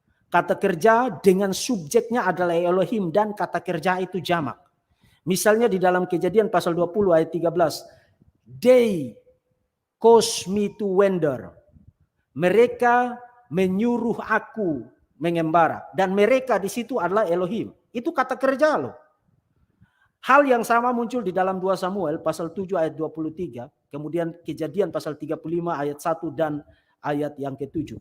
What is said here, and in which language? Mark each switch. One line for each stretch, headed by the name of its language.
Indonesian: Kata kerja dengan subjeknya adalah Elohim dan kata kerja itu jamak. Misalnya di dalam Kejadian pasal 20 ayat 13.
English: They caused me to wander.
Indonesian: Mereka menyuruh aku mengembara. Dan mereka di situ adalah Elohim. Itu kata kerja loh. Hal yang sama muncul di dalam 2 Samuel pasal 7 ayat 23. Kemudian Kejadian pasal 35 ayat 1 dan ayat yang ke-7.